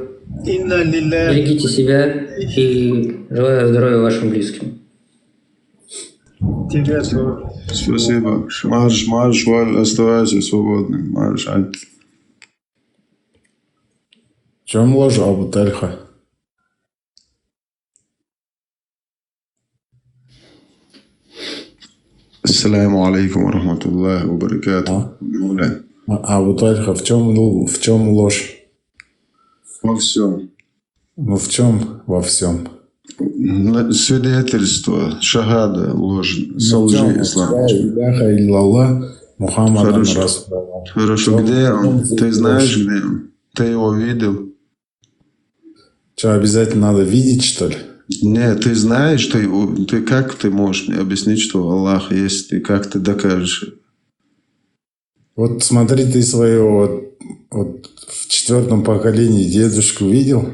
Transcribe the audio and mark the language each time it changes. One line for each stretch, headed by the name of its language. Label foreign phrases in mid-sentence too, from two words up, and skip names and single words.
Russian: Берегите себя и желаю здоровья вашим близким. Тебе тоже. Спасибо. Марш, оставайся свободным. Марш. В чем ложь, Абу Тальха?
Arabic: السلام عليكم ورحمة الله وبركاته.
Russian: Абу Тальха, в чем ложь? Во всем. Ну в чем во всем? Свидетельство, шахада, ложь, со лжи ислама.
Arabic: إله إلا الله محمد رسول.
Russian: Хорошо, где он? Ты знаешь, где он? Ты его видел? Что, обязательно надо видеть, что ли? Нет, ты знаешь, ты как ты можешь мне объяснить, что Аллах есть, и как ты докажешь? Вот смотри, ты своего вот в 4-м поколении дедушку видел?